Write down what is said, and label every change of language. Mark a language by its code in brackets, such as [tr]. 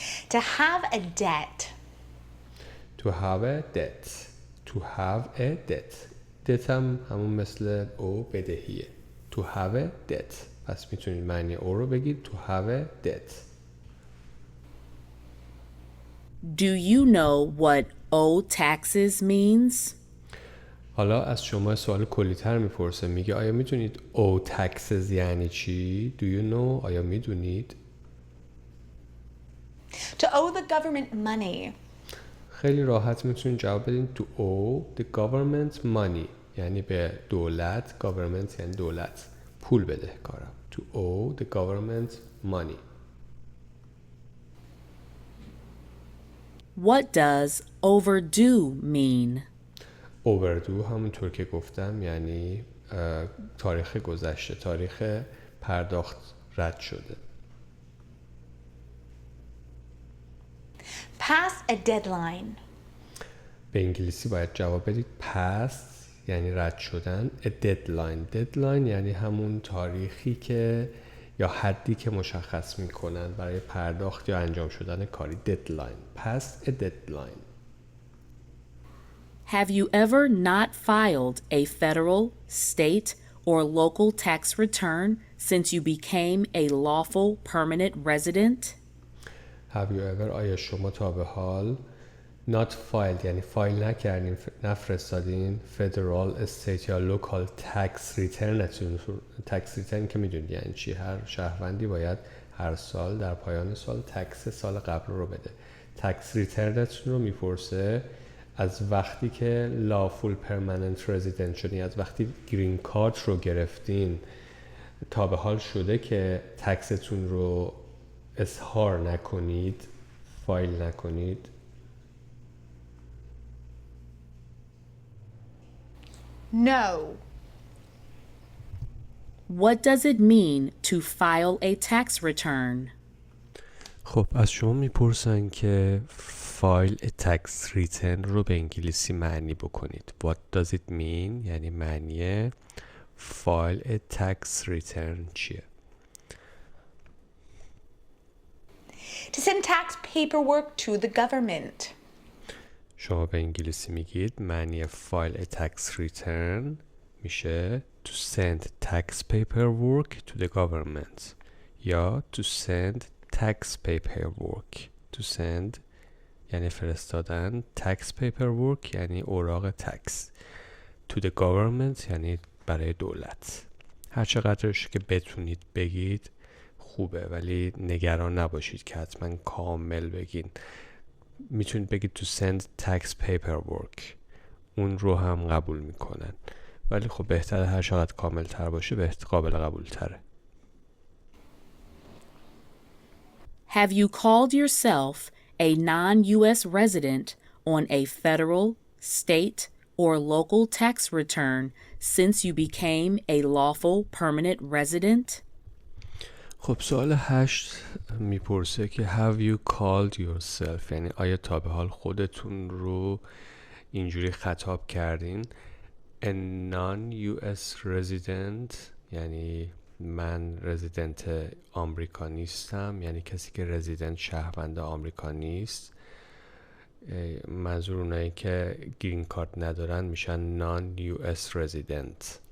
[en] To have a debt. To have a debt. To have a debt. [fa] debt هم همون مثل او بدهیه. [en] To have a debt. [fa] پس میتونید معنی او رو بگید [en] to have a debt. Do you know what owe taxes means? [fa] حالا از شما سوال کلی‌تر میپرسه. میگه آیا میدونید owe taxes یعنی چی؟ [en] Do you know؟ [fa] آیا میدونید؟ [en] To owe the government money. [fa] خیلی راحت میتونید جواب بدین [en] to owe the government money [fa] یعنی به دولت. government یعنی دولت. پول بدهکارم. [en] To owe the government money. What does overdue mean? [fa] overdue همونطور که گفتم یعنی تاریخ گذشته، تاریخ پرداخت رد شده. [en] Past a deadline. [fa] به انگلیسی باید جواب بدید past یعنی رد شدن. [en] a deadline. [fa] deadline یعنی همون تاریخی که یا حدی که مشخص میکنن برای پرداخت یا انجام شدن کاری. [en] deadline. past a deadline. Have you ever not filed a federal, state, or local tax return since you became a lawful permanent resident? Have you ever [fa] آیا شما تا به حال [en] not filed [fa] یعنی فایل نکردین نفرستادین federal state یا local tax returnتون tax return که میدونید یعنی چی هر شهروندی باید هر سال در پایان سال تکس سال قبل رو بده tax returnتون رو میپرسه از وقتی که lawful permanent resident شدین از وقتی گرین کارت رو گرفتین تا به حال شده که تکستون رو اظهار نکنید فایل نکنید [en] No. What does it mean to file a tax return? [fa] خب از شما میپرسن که فایل tax return رو به انگلیسی معنی بکنید. [en] What does it mean؟ [fa] یعنی معنی فایل tax return چیه؟ [en] To send tax paperwork to the government. [fa] شما به انگلیسی میگید معنی فایل tax return میشه [en] to send tax paperwork to the government [fa] یا [en] to send tax paperwork [fa] to send یعنی فرستادن tax paperwork یعنی اوراق تکس to the government یعنی برای دولت هر چقدرش که بتونید بگید خوبه ولی نگران نباشید که حتما کامل بگین میتونید بگید [en] to send tax paperwork [fa] اون رو هم قبول میکنن ولی خب بهتره هر چقدر کامل تر باشه قابل قبول تره [en] Have you called yourself a non-U.S. resident on a federal, state, or local tax return since you became a lawful permanent resident? [fa] خب سوال 8 میپرسه که [en] have you called yourself [fa] یعنی آیا تا به حال خودتون رو اینجوری خطاب کردین [en] a non-US resident [fa] یعنی من رزیدنت آمریکا نیستم یعنی کسی که رزیدنت شهروند آمریکا نیست منظور اونایی که گرین کارت ندارن میشن non-US resident